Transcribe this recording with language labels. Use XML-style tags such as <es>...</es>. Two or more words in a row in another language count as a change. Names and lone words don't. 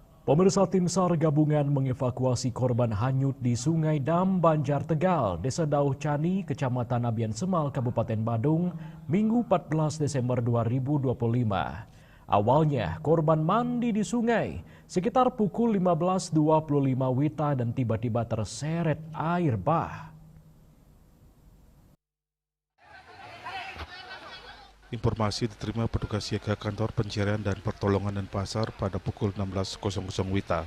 <id>Pemirsa, tim SAR gabungan mengevakuasi korban hanyut di Sungai Dam Banjar Tegal, Desa Dauh Cani, Kecamatan Abian Semal, Kabupaten Badung, Minggu 14 Desember 2025. Awalnya korban mandi di sungai sekitar pukul 15.25 WITA dan tiba-tiba terseret air bah. Informasi diterima petugas siaga kantor pencarian dan pertolongan Denpasar pada pukul 16.00 WITA.</id>